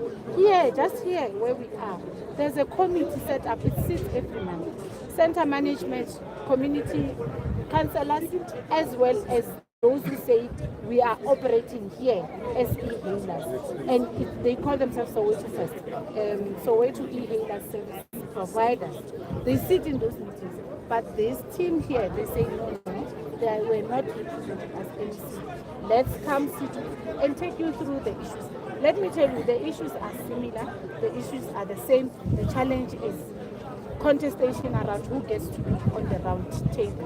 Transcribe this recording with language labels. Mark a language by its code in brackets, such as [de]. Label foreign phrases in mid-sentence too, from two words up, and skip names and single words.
[en] Here, just here where we are, there's a committee set up. It sits every month. Center management, community councillors, as well as those who say we are operating here as e-hailers, and they call themselves Soweto First, Soweto e-hailer service providers. They sit in those meetings, but this team here, they say no, they were not represented as MC. Let's come sit and take you through the issues. Let me tell you, the issues are similar, the issues are the same. The challenge is contestation around who gets to be on the round table.